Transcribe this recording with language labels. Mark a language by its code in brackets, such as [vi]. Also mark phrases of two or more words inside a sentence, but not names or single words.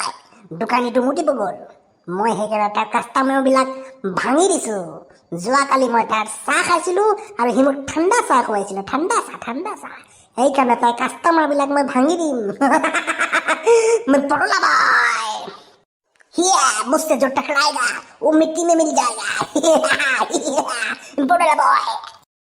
[as] দোকানীটো মুতিব গ'ল, মই সেইকাৰণে তাৰ কাষ্টমাৰবিলাক ভাঙি দিছোঁ। যোৱাকালি মই তাৰ চাহ খাইছিলোঁ আৰু সি মোক ঠাণ্ডা চাহ খুৱাইছিলে, ঠাণ্ডা চাহ। সেইকাৰণে তাৰ কাষ্টমাৰবিলাক মই ভাঙি দিম। মই বৰলা বয়। [hi] मुझसे जो टकराएगा वो मिट्टी में मिल जाएगा। बड़ा बॉय।